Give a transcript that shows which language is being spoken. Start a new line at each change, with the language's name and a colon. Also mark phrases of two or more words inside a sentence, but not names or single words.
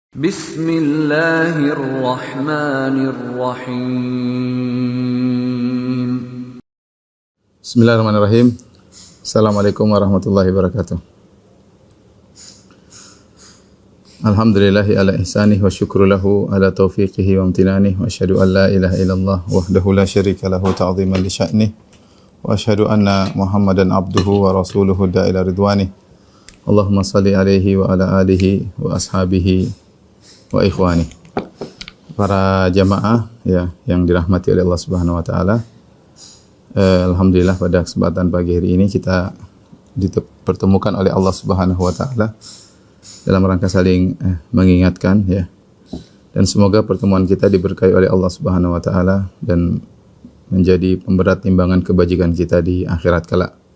Arabic: بسم الله الرحمن الرحيم. بسم الله الرحمن الرحيم. السلام عليكم ورحمة الله وبركاته. الحمد لله على إحسانه والشكر له على توفيقه وامتنانه وأشهد أن لا إله إلا الله وحده لا شريك له تعظيما لشأنه وأشهد أن محمدا عبده ورسوله الداعي إلى رضوانه. اللهم صل عليه وعلى آله وأصحابه وإخوانه.
Indonesian: Para jamaah ya yang dirahmati oleh Allah
Arabic: سبحانه وتعالى.
Indonesian: Alhamdulillah pada kesempatan pagi hari ini kita dipertemukan oleh Allah
Arabic: سبحانه وتعالى
Indonesian: dalam rangka saling mengingatkan ya. Dan semoga pertemuan kita diberkahi oleh Allah
Arabic: سبحانه وتعالى
Indonesian: dan menjadi pemberat timbangan kebajikan kita di akhirat kelak.